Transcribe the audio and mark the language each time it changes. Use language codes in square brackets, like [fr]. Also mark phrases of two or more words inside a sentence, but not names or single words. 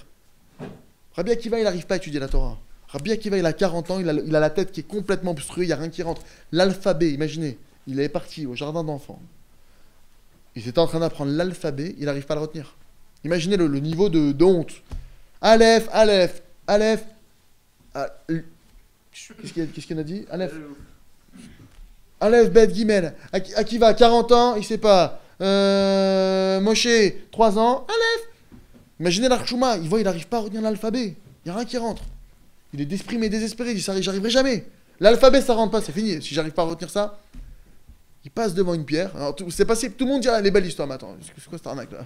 [fr] Rabbi Akiva, il n'arrive pas à étudier la Torah. Rabbi Akiva, il a 40 ans, il a la tête qui est complètement obstruée, il n'y a rien qui rentre. L'alphabet, imaginez, il est parti au jardin d'enfants. Il était en train d'apprendre l'alphabet, il n'arrive pas à le retenir. Imaginez le niveau de honte. Aleph, Aleph, Aleph. Qu'est-ce qu'il a dit? Aleph. [he] אלף, בית, גימל. [fr] Akiva, 40 ans, il sait pas. Moshe, 3 ans. Aleph. Imaginez l'Archouma, il n'arrive pas à retenir l'alphabet. Il n'y a rien qui rentre. Il est déprimé, désespéré, il dit, j'arriverai jamais. L'alphabet, ça rentre pas, c'est fini. Si j'arrive pas à retenir ça, il passe devant une pierre. Alors, c'est passé, tout le monde dit, ah, elle est belle l'histoire, mais attends, c'est quoi cette arnaque là?